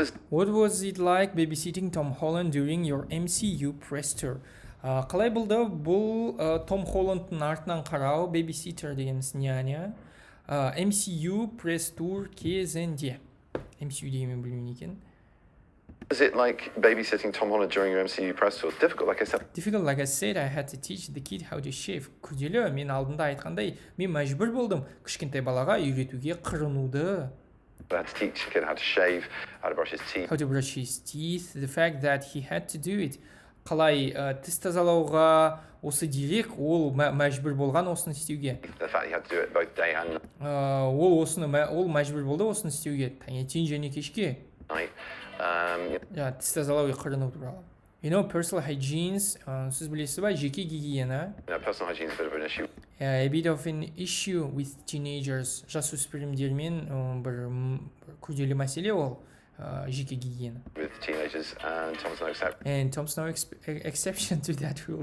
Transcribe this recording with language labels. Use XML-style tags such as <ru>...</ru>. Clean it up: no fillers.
<en>What was it like babysitting Tom Holland during your MCU press tour?</en> <kk>Қалай болды бұл Том Холландтың артынан қарау, babysitter дегеніміз няня, MCU press tour кезінде. MCU дегенмен білмеймін екен.</kk> <en>Was it like babysitting Tom Holland during your MCU press tour? Difficult, like I said, I had to teach the kid how to shave.</en> <kk>Күрделі, мен алдында айтқандай, мен мәжбүр болдым кішкентай балаға үйретуге қырынуды.</kk> <en>I had to teach the kid how to shave, how to brush his teeth. How to brush his teeth, the fact that he had to do it.</en> <kk>Қалай тіс тазалауға осы дерек, ол мәжбүр болған осыны істеуге.</kk> <en>The fact he had to do it both day and night.</en> <kk>Ол мәжбүр болды осыны істеуге, таңертең және кешке. Тіс тазалауға қырыну туралы. Personal hygiene, сіз білесіз ба, жеке гигиена.</kk> <en>Personal hygiene is a bit of an issue. A bit of an issue with teenagers.</en> <kk>Жасөспірімдермен бір күрделі мәселе ол жеке гигиена.</kk> <en>With teenagers, and Tom's no exception. And Tom's no exception to that rule.</en>